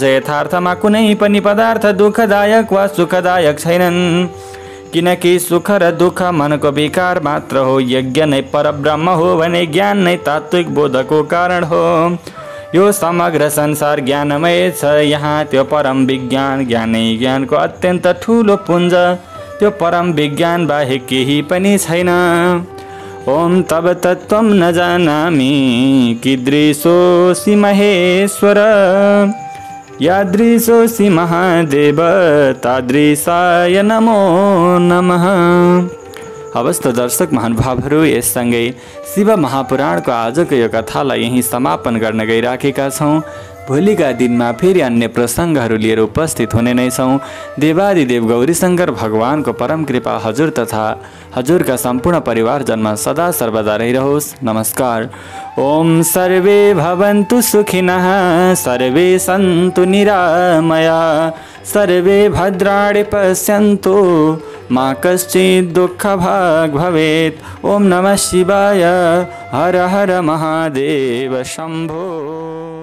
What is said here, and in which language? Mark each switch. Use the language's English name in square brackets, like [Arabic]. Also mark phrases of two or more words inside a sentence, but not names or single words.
[Nepali] यथार्थमा कुनै पनि पदार्थ दुःखदायक वा सुखदायक छैनन् किनकि सुख र दुःख मनको विकार मात्र हो। यज्ञ नै परब्रह्म हो भने ज्ञान नै तात्विक बोधको कारण हो। यो समग्र संसार ज्ञानमय छ। यहाँ त्यो परम विज्ञान ज्ञानै ज्ञानको अत्यन्त ठुलो पुञ्ज, त्यो परम विज्ञान बाहेक केही पनि छैन। [Sanskrit] ओम तब तत्त्वं न जानामि कीदृशोऽसि महेश्वर, यादृशोऽसि महादेव तादृशाय नमो नमः। [Nepali] हवस् त दर्शक महानुभावहरू, यससँगै शिव महापुराणको आजको यो कथालाई यहीँ समापन गर्न गइराखेका छौँ। भोलिका दिनमा फेरि अन्य प्रसङ्गहरू लिएर उपस्थित हुने नै छौँ। देवादिदेव गौरीशङ्कर भगवानको परम कृपा हजुर तथा हजुरका सम्पूर्ण परिवारजनमा सदा सर्वदा रहिरहोस्। नमस्कार। [Sanskrit] ओम सर्वे भवन्तु सुखिनः, सर्वे सन्तु निरामया, सर्वे भद्राणि पश्यन्तु, मा कश्चित् दुःखभाग् भवेत्। ओम नमः शिवाय। हर हर महादेव शम्भो।